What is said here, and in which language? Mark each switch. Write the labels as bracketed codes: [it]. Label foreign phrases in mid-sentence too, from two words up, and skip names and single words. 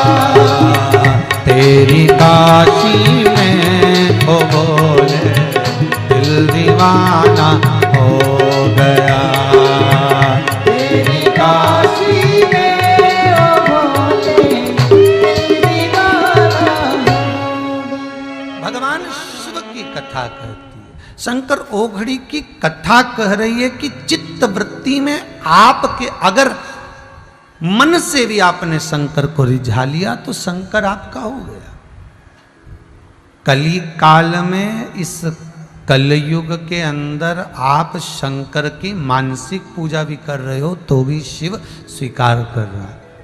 [hi] तेरी काशी में ओ भोले दिल दीवाना हो गया। तेरी काशी में ओ भोले दिल दीवाना हो गया। भगवान शिव की कथा कहती है, शंकर ओघड़ी की कथा कह रही है कि चित्त वृत्ति में आपके अगर मन से भी आपने शंकर को रिझा लिया तो शंकर आपका हो गया। कली काल में इस कलयुग के अंदर आप शंकर की मानसिक पूजा भी कर रहे हो तो भी शिव स्वीकार कर रहा है।